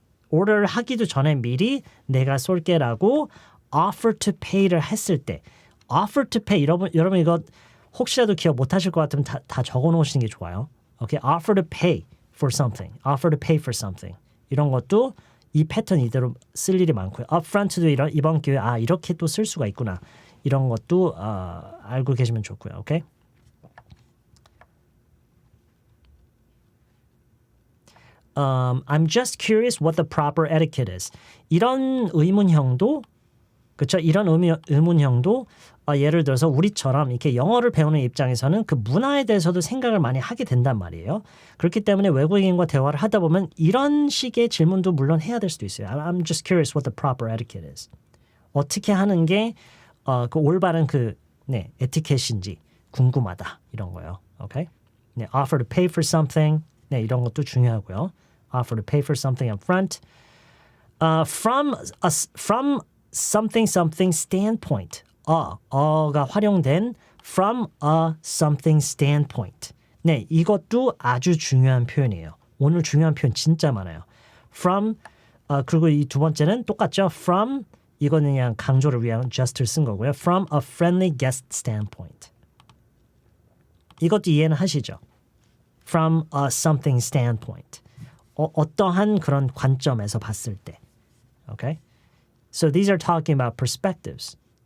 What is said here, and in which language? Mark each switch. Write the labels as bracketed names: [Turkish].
[Korean] 오더를 하기도 전에 미리 내가 쏠게라고 [English] offer to pay [Korean] 를 했을 때. [English] offer to pay [Korean] 여러분 이거 혹시라도 기억 못 하실 것 같으면 다 적어 놓으시는 게 좋아요. [English] Okay, offer to pay for something. offer to pay for something. [Korean] 이런 것도 이 패턴 이대로 쓸 일이 많고요. upfront도 이번 기회에 이렇게 또 쓸 수가 있구나. 이런 것도 알고 계시면 좋고요. [English] Okay? I'm just curious what the proper etiquette is. [Korean] 이런 의문형도 그렇죠? 이런 의문형도 예를 들어서 우리처럼 이렇게 영어를 배우는 입장에서는 그 문화에 대해서도 생각을 많이 하게 된단 말이에요. 그렇기 때문에 외국인과 대화를 하다 보면 이런 식의 질문도 물론 해야 될 수도 있어요. [English] I'm just curious what the proper etiquette is. [Korean] 어떻게 하는 게 그 올바른 에티켓인지 궁금하다 이런 거요. [English] Okay? 네, offer to pay for something. [Korean] 네, 이런 것도 중요하고요. [English] Offer to pay for something up front. From something standpoint. [Korean] 어가 활용된 [English] from a something standpoint. [Korean] 네, 이것도 아주 중요한 표현이에요. 오늘 중요한 표현 진짜 많아요. From 그리고 이 두 번째는 똑같죠. From 이거는 그냥 강조를 위한 gesture를 쓴 거고요. [English] From a friendly guest standpoint. [Korean] 이것도 이해는 하시죠? [English] From a something standpoint. [Korean] 어떠한 그런 관점에서 봤을 때. [English] Okay? So these are talking about perspectives.